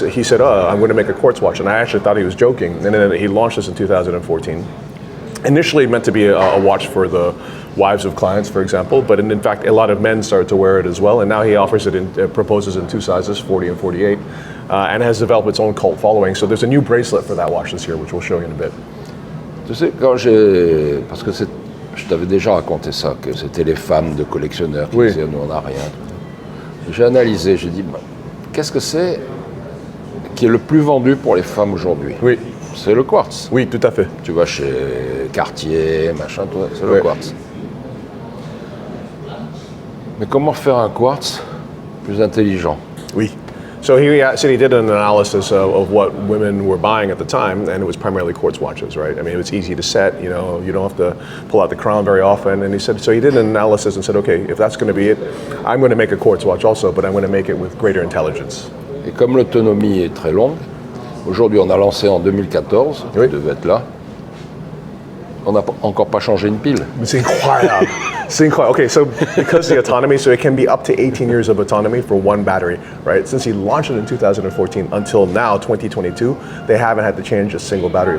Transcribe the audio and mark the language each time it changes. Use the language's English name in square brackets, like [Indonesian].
[English] He said, I'm going to make a quartz watch. And I actually thought he was joking. And then he launched this in 2014. Initially meant to be a watch for the wives of clients, for example, but in fact, a lot of men started to wear it as well. And now he offers it proposes in 2 sizes, 40 and 48, and has developed its own cult following. So there's a new bracelet for that watch this year, which we'll show you in a bit. [French] Tu sais, parce que je t'avais déjà raconté ça, que c'était les femmes de collectionneurs qui disaient, nous on n'a rien. J'ai analysé, j'ai dit, qu'est-ce que c'est qui est le plus vendu pour les femmes aujourd'hui? Oui. C'est le quartz. Oui, tout à fait. Tu vas chez Cartier, machin, c'est le quartz. Mais comment faire un quartz plus intelligent? Oui. [English] So he did an analysis of what women were buying at the time, and it was primarily quartz watches, right? I mean, it was easy to set, you don't have to pull out the crown very often. And he said, so he did an analysis and said, okay, if that's going to be it, I'm going to make a quartz watch also, but I'm going to make it with greater intelligence. [French] Et comme l'autonomie est très longue, aujourd'hui on a lancé en 2014, tu devais être là, on n'a encore pas changé une pile. C'est incroyable. C'est incroyable. [English] Okay, so because the autonomy, so it can be up to 18 years of autonomy for one battery, right? Since he launched it in 2014 until now, 2022, they haven't had to change a single battery.